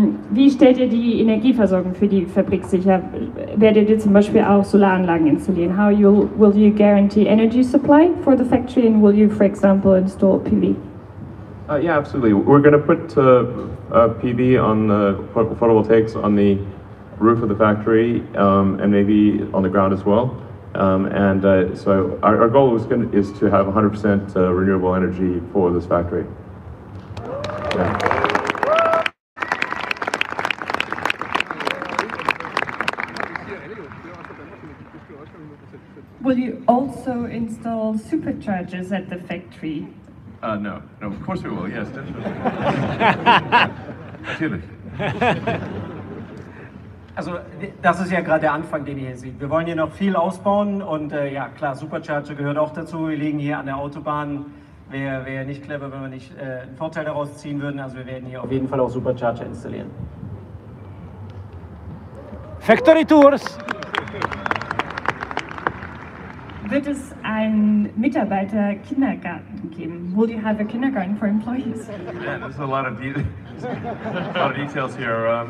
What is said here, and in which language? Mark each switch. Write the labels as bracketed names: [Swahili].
[German] Wie stellt ihr die Energieversorgung für die Fabrik sicher? Werdet ihr zum Beispiel auch Solaranlagen installieren? [English] How will you guarantee energy supply for the factory, and will you, for example, install PV? Yeah, absolutely. We're going to put PV on the photovoltaics on the roof of the factory and maybe on the ground as well. So our goal is to have 100% renewable energy for this factory. Yeah. Will you also install superchargers at the factory? No, of course we will, yes, definitely. [German] Natürlich. Also das ist ja gerade der Anfang, den ihr hier seht. Wir wollen hier noch viel ausbauen und ja klar, Supercharger gehört auch dazu. Wir liegen hier an der Autobahn. Wäre nicht clever, wenn wir nicht einen Vorteil daraus ziehen würden. Also wir werden hier auf jeden Fall auch Supercharger installieren. [English] Factory Tours! [German] Wird es einen Mitarbeiter-Kindergarten geben? [English] Will you have a kindergarten for employees? Yeah, there's a lot of details here.